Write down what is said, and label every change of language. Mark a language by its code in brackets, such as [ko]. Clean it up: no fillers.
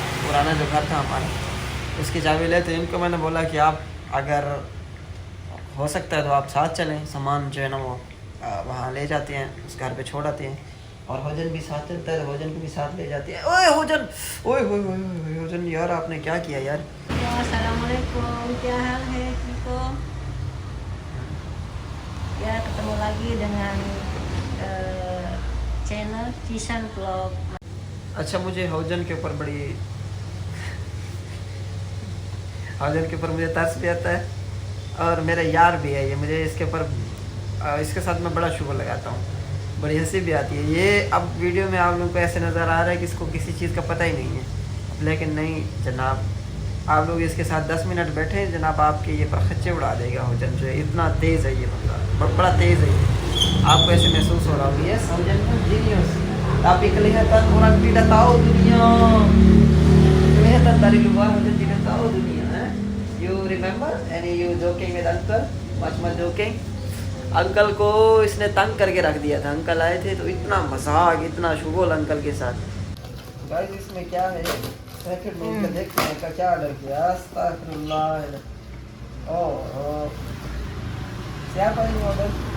[hi] पुराना जो घर था हमारा उसकी चाबी ले। तो इनको मैंने बोला कि आप अगर हो सकता है तो आप साथ चलें, सामान जो है ना वो वहाँ ले जाते हैं, उस घर पे छोड़ आते हैं। और होजन भी साथ चलता है, होजन को भी साथ ले जाते हैं। ओए होजन, ओए होए होए होजन, यार आपने क्या किया यार। अस्सलाम वालेकुम, क्या हाल है, ठीक हो? [id] Ya ketemu lagi dengan channel Cisan Vlog. [hi] अच्छा मुझे हौजन के ऊपर बड़ी हौजन के ऊपर मुझे तरस भी आता है, और मेरा यार भी है ये, मुझे इसके ऊपर इसके साथ मैं बड़ा शुगर लगाता हूँ, बड़ी हंसी भी आती है। ये अब वीडियो में आप लोगों को ऐसे नज़र आ रहा है कि इसको किसी चीज़ का पता ही नहीं है, लेकिन नहीं जनाब, आप लोग इसके साथ 10 मिनट बैठे जनाब, आपके ये परखच्चे उड़ा देगा। हौजन जो है इतना तेज़ है, ये बंदा बड़ा तेज़ है ये, आपको ऐसे महसूस हो रहा होगा। [en] yes हौजन genius, [id] tapi kelihatan orang tidak tahu dunia, kelihatan dari luar hौजन tidak tahu dunia. [en] You remember and you joking with uncle, much joking. [hi] Uncle को इसने तंग करके रख दिया था। अंकल आए थे तो इतना मजाक, इतना शुगल अंकल के साथ। गाइस इसमें क्या है, पैकेट में इनका देखते हैं का क्या ऑर्डर किया। अस्तगफिरुल्लाह, ओह [id] siapa ini [hi] ऑर्डर।